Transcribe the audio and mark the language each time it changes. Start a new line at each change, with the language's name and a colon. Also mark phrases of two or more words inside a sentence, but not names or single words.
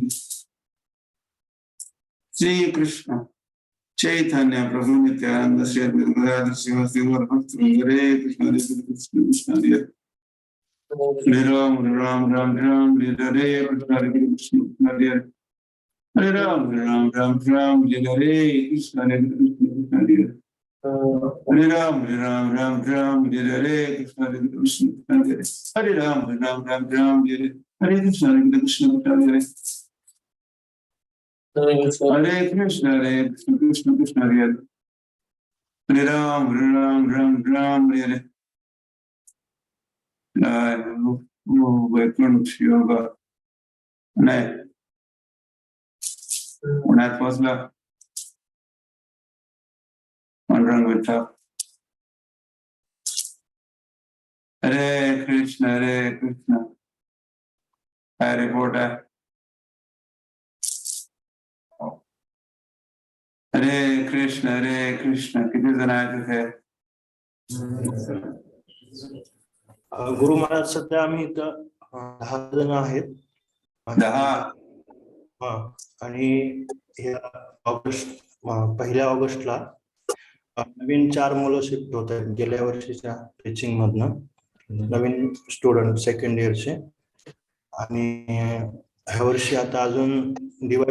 Marathi: Shri Krishna Chaitanya Prabhu Nityananda Shri Advaita Srivasti Gaurabhakta Hare Krishna Krishna Hare Hare Ram Ram Ram Ram Hare Krishna Krishna Hare Hare Ram Ram Ram Ram Hare Krishna Krishna Hare Hare Ram Ram Ram Ram Hare Krishna Krishna Hare Hare Ram Ram Ram Ram Hare Krishna Krishna Hare Hare Krishna Krishna Krishna Hare Hare Ram Ram Ram Ram Hare Vaikuntha Yoga पुण्यात पोहोचला पांडुरंग विठ्ठल हरे कृष्ण काय रिपोर्ट आहे हरे कृष्ण किती जण आहेत तिथे गुरु महाराज सध्या आम्ही इथं 10 जण आहेत 10 आणि पहिल्या ऑगस्टला नवीन 4 मुलं शिफ्ट होत आहेत गेल्या वर्षीच्या टीचिंग मधनं नवीन
English: student second yearche
Marathi: आणि ह्या वर्षी आता अजून डी.वाय.